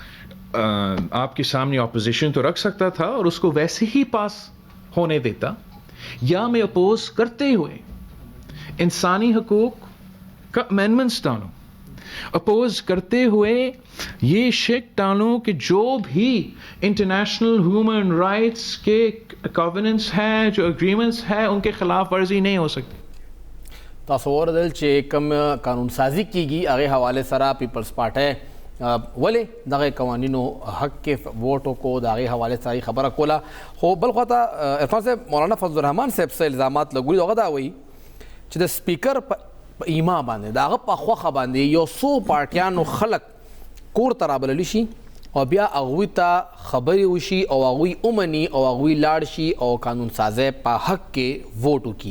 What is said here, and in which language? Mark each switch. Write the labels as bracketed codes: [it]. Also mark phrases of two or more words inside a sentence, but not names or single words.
[ur] آپ کے سامنے اپوزیشن تو رکھ سکتا تھا اور اس کو ویسے ہی پاس ہونے دیتا، یا میں اپوز کرتے ہوئے انسانی حقوق کا امینڈمنٹس ڈالوں، اپوز کرتے ہوئے یہ شک ڈالوں کہ جو بھی [en] international human rights [ur] کے کووننٹس ہیں، جو اگریمنٹس ہیں، ان کے خلاف ورزی نہیں ہو سکتی. [ps] تاسو اوریدل چې کوم قانون سازي کیږي هغې حوالې سره پیپلز پارټۍ ولې دغه قوانینو حق کې ووټ وکړو د هغې حوالې سره خبره کوله. خو بل خوا ته عرفان صاحب مولانا فضل الرحمان صاحب څه الزامات لګولي هغه دا وایي چې د سپیکر په ایما باندې د هغه په خوښه باندې یو څو پارټیانو خلک کور ته رابللی شي او بیا هغوی ته خبرې وشي او هغوی ومني او هغوی لاړ شي او قانون سازۍ په حق کې ووټ وکړي.